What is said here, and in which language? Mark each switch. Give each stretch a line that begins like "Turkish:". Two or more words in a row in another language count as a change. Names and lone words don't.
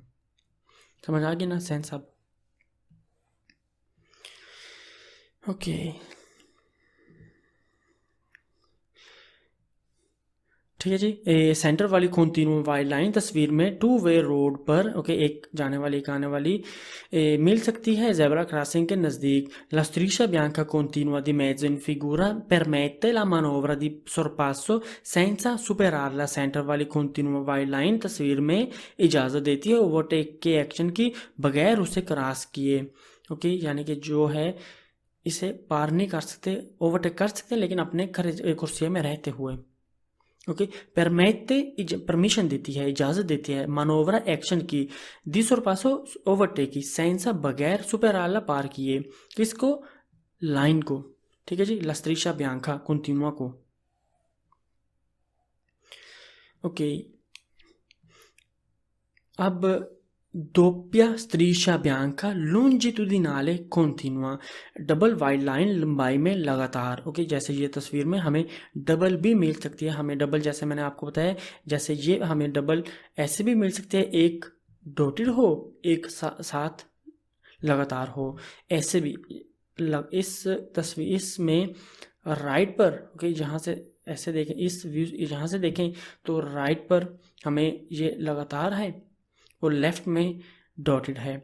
Hindi: समझ आ गया ना सेंस अब? ओके, ठीक है जी। सेंटर वाली
English: continue wide line
Hindi: तस्वीर में
English: two way road
Hindi: पर, ओके, एक जाने वाली एक आने वाली मिल सकती है
English: zebra crossing
Hindi: के नज़दीक।
Italian: La striscia bianca continua di mezzo in figura permette la manovra di sorpasso senza superarla।
Hindi: सेंटर वाली
English: continue wide line
Hindi: तस्वीर में इजाज़त देती है ओवरटेक के एक्शन की बगैर उसे क्रॉस किए, ओके, यानी कि जो है इसे पार नहीं कर सकते, ओवरटेक कर सकते लेकिन अपने कुर्सिया में रहते हुए, ओके। परमेते परमिशन देती है, इजाज़त देती है मानोवरा एक्शन की,
Italian: di sorpasso
Hindi: ओवरटेक की, सेंसा बगैर सुपेराला पार किए, किसको? लाइन को, ठीक है जी,
Italian: la striscia bianca continua
Hindi: को, ओके।
Italian: अब doppia striscia bianca longitudinale continua,
English: double wide line
Hindi: लंबाई में लगातार, ओके। जैसे ये तस्वीर में हमें डबल भी मिल सकती है, हमें डबल जैसे मैंने आपको बताया, जैसे ये हमें डबल ऐसे भी मिल सकते हैं, एक डॉटेड हो एक साथ लगातार हो, ऐसे भी इस तस्वीर इसमें राइट पर, ओके, जहाँ से ऐसे देखें, इस व्यू जहाँ से देखें तो राइट पर हमें ये लगातार है और लेफ्ट में डॉटेड है।